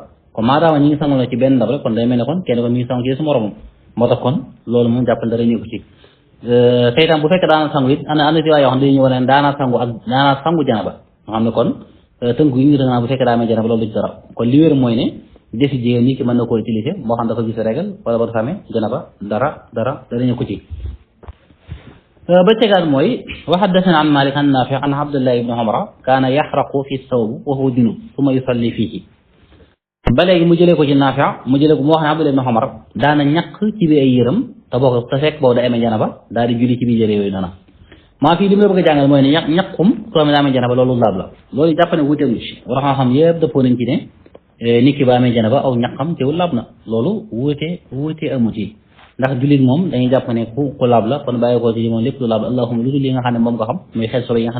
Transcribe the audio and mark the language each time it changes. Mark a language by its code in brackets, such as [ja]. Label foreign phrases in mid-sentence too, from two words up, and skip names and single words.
[wo] kon maadaama ñi ngi sangu la ci benn ndab rek kon day mel ne kon kenn ko mi ngi sangu ci su moromam moo tax kon loolu moom jàppal dara ñëw ci te itam bu fekkee daana sangu it ana si waay yoo xam ne dañuy ñëw ne daana sangu janaba nga xam ne kon tënku yi ngi dëgg bu fekkee daa amee janaba loolu du ci dara kon li wér mooy ne defi jigéen ñi ki mën na koo utiliser moo xam dafa gis régal wala ba dafa amee janaba dara ñëw ko ci ba tegaat mooy [ar] وحدثنا عن مالك عن نافع عن عبد الله بن عمر كان يعرق في ثوب وهو جنب ثم يصلي فيه [wo] ba léegi mu jëlee ko ci Naafi mu wax ne Abdullah ibn Umar daana ñàkk ci biir ay yëram te fekk boobu da amee janaba daal di julli ci biir yëre yooyu noonu maa fii li mu la bëgg a jàngal mooy ne ñàkkum soo amee daa amee janaba loolu laab la loolu jàpp ne wuute ci war a xam yëpp dëppoo nañ ci ne nit ki ba amee janaba aw ñàkkam teewul laab na loolu wuute amu ci ndax jullit moom dañuy jàpp ne ku laab la kon bàyyi ko ci moom lépp lu laab la allahumma lu dul li nga xam ne moom nga xam mooy xel sobe yi nga xam